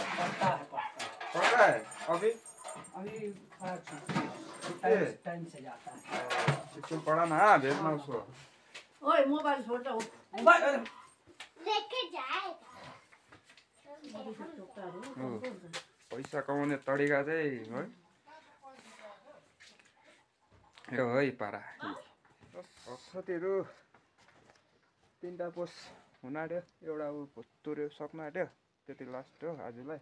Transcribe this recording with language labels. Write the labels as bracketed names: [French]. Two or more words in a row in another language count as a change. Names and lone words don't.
[Hindi] पढ़ रहा है अभी? टाइम से जाता है। स्कूल पढ़ा ना, भेजना उसको। ओए मोबाइल छोटा हो, लेके जाएगा। [Nepali] पैसा कमाउने तरिका चाहिँ है यो है पारा। साथीहरू 3टा पोस्ट हुन आँट्यो, एउटा भुत्तुरे सक्नु आँट्यो, त्यति लास्ट हो आजलाई।